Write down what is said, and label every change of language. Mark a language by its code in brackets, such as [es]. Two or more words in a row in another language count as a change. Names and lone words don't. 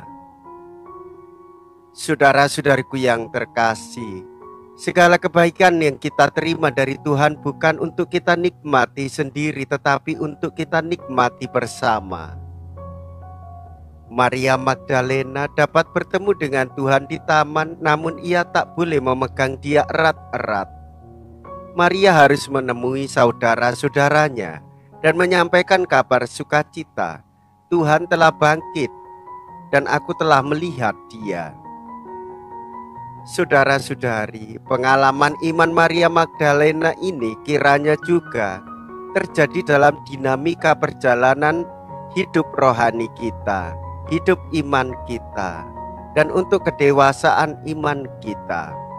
[id] Saudara-saudariku yang terkasih, segala kebaikan yang kita terima dari Tuhan bukan untuk kita nikmati sendiri, tetapi untuk kita nikmati bersama. Maria Magdalena dapat bertemu dengan Tuhan di taman, namun ia tak boleh memegang Dia erat-erat. Maria harus menemui saudara-saudaranya dan menyampaikan kabar sukacita. Tuhan telah bangkit dan aku telah melihat Dia. Saudara-saudari, pengalaman iman Maria Magdalena ini kiranya juga terjadi dalam dinamika perjalanan hidup rohani kita, hidup iman kita, dan untuk kedewasaan iman kita.